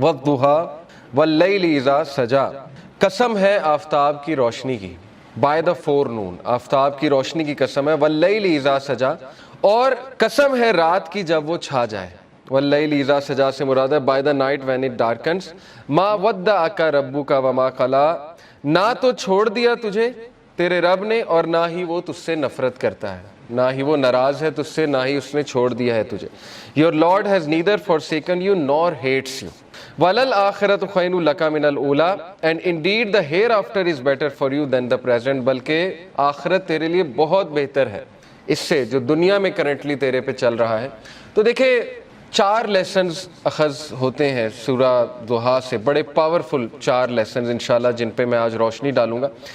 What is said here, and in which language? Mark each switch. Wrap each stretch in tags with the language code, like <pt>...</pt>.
<ar>والضحیٰ واللیل اذا سجا،</ar> <ur>قسم ہے آفتاب کی روشنی کی،</ur> <en>by the forenoon,</en> <ur>آفتاب کی روشنی کی قسم ہے،</ur> <ar>واللیل اذا سجا،</ar> <ur>اور قسم ہے رات کی جب وہ چھا جائے، واللیل اذا سجا سے مراد ہے</ur> <en>by the night when it darkness,</en> <ar>ما ودعک ربک وما قلی،</ar> <ur>نہ تو چھوڑ دیا تجھے تیرے رب نے اور نہ ہی وہ تجھ سے نفرت کرتا ہے، نہ ہی وہ ناراض ہے تجھ سے، نہ ہی اس نے چھوڑ دیا ہے تجھے.</ur> <en>Your Lord has neither forsaken you nor hates you.</en> <ar>وَلَلْآخِرَةُ خَيْرٌ لَكَ مِنَ الْأُولَىٰ،</ar> <en>and indeed the hereafter is better for you than the present،</en> <ur>بلکہ آخرت تیرے لیے بہت بہتر ہے اس سے جو دنیا میں کرنٹلی تیرے پہ چل رہا ہے. تو دیکھیں 4 لیسنز اخذ ہوتے ہیں سورہ ضحیٰ سے، بڑے پاورفل 4 لیسنز انشاءاللہ جن پہ میں آج روشنی ڈالوں گا.</ur>